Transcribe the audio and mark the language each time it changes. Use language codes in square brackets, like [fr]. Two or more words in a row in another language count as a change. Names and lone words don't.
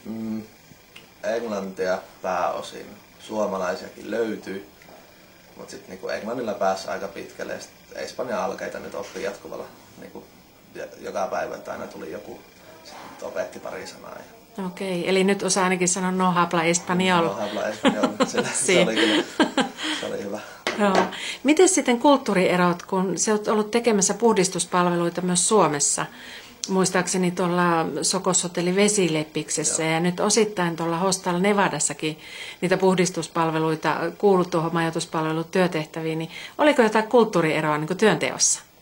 [fi] Englantia pääosin. Suomalaisiakin löytyy, mutta sitten niinku englannilla pääsi aika pitkälle. Espanjan alkeita nyt oppii jatkuvalla niinku, joka päivä, että aina tuli joku, sitten opetti pari sanaa. Okei, eli nyt osaa ainakin sanoa [es] no habla español. No habla español, [fi] se oli hyvä. Joo. Miten sitten kulttuurierot, kun sä oot ollut tekemässä puhdistuspalveluita myös Suomessa? Muistaakseni tuolla Sokoshotelli Vesileppiksessä ja nyt osittain tuolla Hostal Nevadassakin niitä puhdistuspalveluita kuului tuohon majoituspalvelut työtehtäviin, niin oliko jotain kulttuurieroa niin kuin työnteossa?